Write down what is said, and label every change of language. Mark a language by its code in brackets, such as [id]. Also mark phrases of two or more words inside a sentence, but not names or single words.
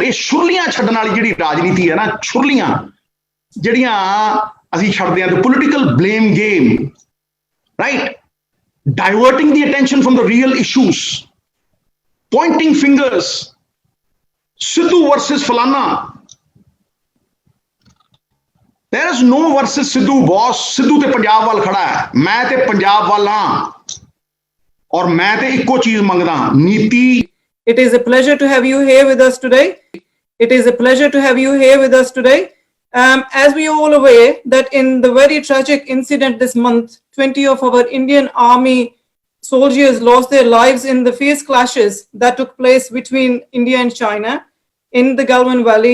[pa] ਯੇ ਛੁਰਲੀਆਂ ਛੱਡਣ ਵਾਲੀ ਜਿਹੜੀ ਰਾਜਨੀਤੀ ਹੈ ਨਾ, ਛੁਰਲੀਆਂ ਜਿਹੜੀਆਂ ਅਸੀਂ ਛੱਡਦੇ ਹਾਂ, [en] the political blame game, right? Diverting the attention from the real issues, pointing fingers, Sidhu versus Falana. There is no versus Sidhu, boss. [pa] Sidhu ਤੇ ਪੰਜਾਬ ਵੱਲ ਖੜ੍ਹਾ ਹੈ, ਮੈਂ ਤੇ ਪੰਜਾਬ ਵੱਲ ਹਾਂ, ਔਰ ਮੈਂ ਤੇ ਇੱਕੋ ਚੀਜ਼ ਮੰਗਦਾ, ਨੀਤੀ। [en] It is a pleasure to have you here with us today. It is a pleasure to have you here with us today. As we are all aware that in the very tragic incident this month, 20 of our Indian Army soldiers lost their lives in the fierce clashes that took place between India and China in the Galwan Valley.